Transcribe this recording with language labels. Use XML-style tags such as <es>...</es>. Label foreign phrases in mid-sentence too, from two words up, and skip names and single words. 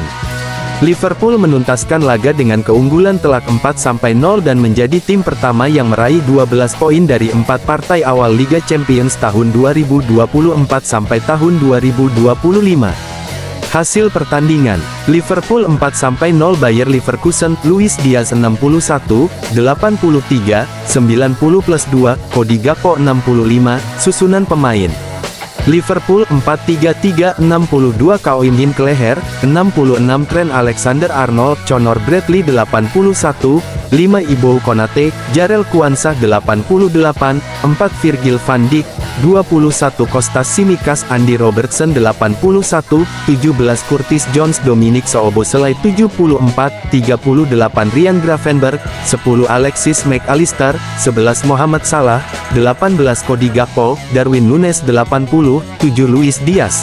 <id>Liverpool menuntaskan laga dengan keunggulan telak 4-0 dan menjadi tim pertama yang meraih 12 poin dari 4 partai awal Liga Champions tahun 2024 sampai tahun 2025. Hasil pertandingan, Liverpool 4-0 Bayer Leverkusen, Luis Diaz 61, 83, 90+2, Cody Gakpo 65, susunan pemain. Liverpool 4-3-3, 62 Ko Im-hin Kelleher, 66 Trent Alexander-Arnold, Conor Bradley 81, 5 Ibou Konate, Jarell Quansah 88, 4 Virgil van Dijk, 21 Kostas Tsimikas, Andy Robertson 81, 17 Curtis Jones, Dominic Szoboszlai 74, 38 Ryan Gravenberch, 10 Alexis Mac Allister, 11 Mohamed Salah, 18 Cody Gakpo, Darwin Núñez 80, 7 Luis Diaz.</id>